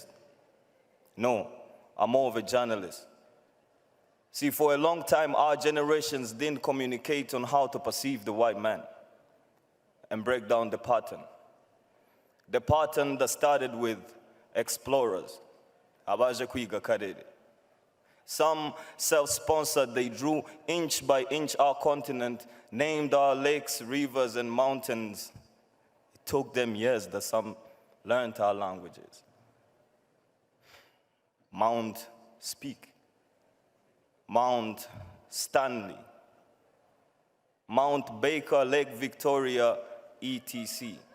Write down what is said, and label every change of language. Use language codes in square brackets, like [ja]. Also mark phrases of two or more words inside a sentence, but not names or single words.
[en] No, I'm more of a journalist. See, for a long time, our generations didn't communicate on how to perceive the white man and break down the pattern. The pattern that started with explorers. [rn] Abaje kwiga karere. [en] Some self-sponsored, they drew inch by inch our continent, named our lakes, rivers, and mountains. It took them years that some learned our languages. Mount Speak, Mount Stanley, Mount Baker, Lake Victoria, etc.